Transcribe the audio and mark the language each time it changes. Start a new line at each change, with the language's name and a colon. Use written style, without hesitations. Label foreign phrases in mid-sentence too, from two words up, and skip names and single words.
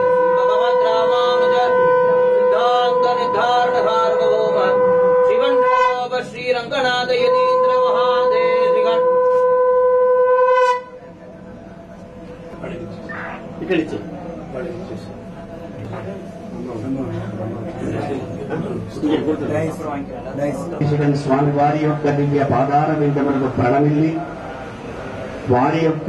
Sanskrit: भगवद् रामानुज सिद्धांत निर्धारण सार्वभौम शिवंडोप श्रीरंगनाथ यतीन्द्र महादेशिकन
Telugu: స్వామి వారి యొక్క దివ్య పాదార విందములకు ప్రణమిల్లి వారి యొక్క